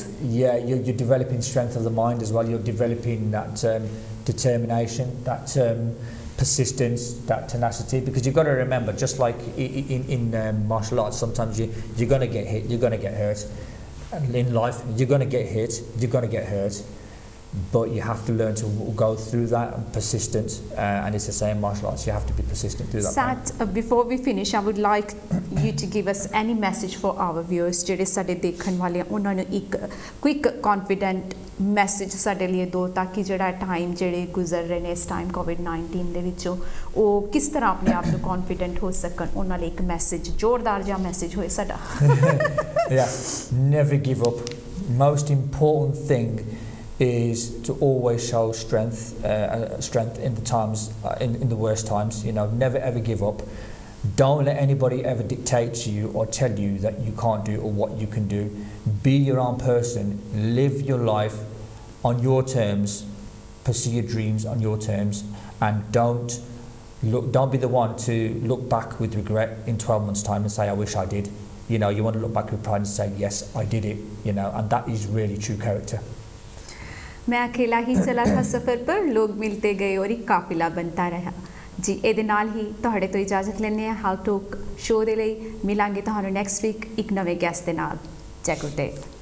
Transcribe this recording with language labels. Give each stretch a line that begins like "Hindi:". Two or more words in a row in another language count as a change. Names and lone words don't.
English: you're developing strength of the mind as well. You're developing that determination, that persistence, that tenacity, because you've got to remember, just like in martial arts, sometimes you're going to get hit, you're going to get hurt. And in life, you're going to get hit, you're going to get hurt, but you have to learn to go through that and persistent. And it's the same in martial arts, you have to be persistent through that. Sat, before we finish, I would like you to give us any message for our viewers.
Punjabi: ਜਿਹੜੇ ਸਾਡੇ ਦੇਖਣ ਵਾਲੇ ਉਹਨਾਂ ਨੂੰ ਇੱਕ
English: quick confident message
Punjabi: ਸਾਡੇ ਲਈ ਦੋ ਤਾਂ ਕਿ ਜਿਹੜਾ ਟਾਈਮ ਜਿਹੜੇ ਗੁਜ਼ਰ ਰਹੇ ਨੇ ਇਸ ਟਾਈਮ COVID-19 ਦੇ ਵਿੱਚੋਂ ਉਹ ਕਿਸ ਤਰ੍ਹਾਂ ਆਪਣੇ ਆਪ ਨੂੰ confident ਹੋ ਸਕਣ, ਉਹਨਾਂ ਲਈ ਇੱਕ ਮੈਸੇਜ ਜ਼ੋਰਦਾਰ ਜਿਹਾ ਮੈਸੇਜ ਹੋਏ ਸਾਡਾ.
English: Never give up. Most important thing is to always show strength in the times, in the worst times. You know, never ever give up. Don't let anybody ever dictate to you or tell you that you can't do or what you can do. Be your own person. Live your life on your terms. Pursue your dreams on your terms, and don't be the one to look back with regret in 12 months' time and say, "I wish I did." You know, you want to look back with pride and say, "Yes, I did it." You know, and that is really true character.
Hindi: मैं अकेला ही चला था सफ़र पर, लोग मिलते गए और एक काफिला बनता रहा जी.
Punjabi: ਇਹਦੇ ਨਾਲ ਹੀ ਤੁਹਾਡੇ ਤੋਂ ਇਜਾਜ਼ਤ ਲੈਂਦੇ ਹਾਂ. ਹਾਊ ਟਾਕ ਸ਼ੋਅ ਦੇ ਲਈ ਮਿਲਾਂਗੇ ਤੁਹਾਨੂੰ
English: next week
Punjabi: ਇੱਕ ਨਵੇਂ ਗੈਸਟ ਦੇ ਨਾਲ. ਜੈ ਗੁਰਦੇਵ.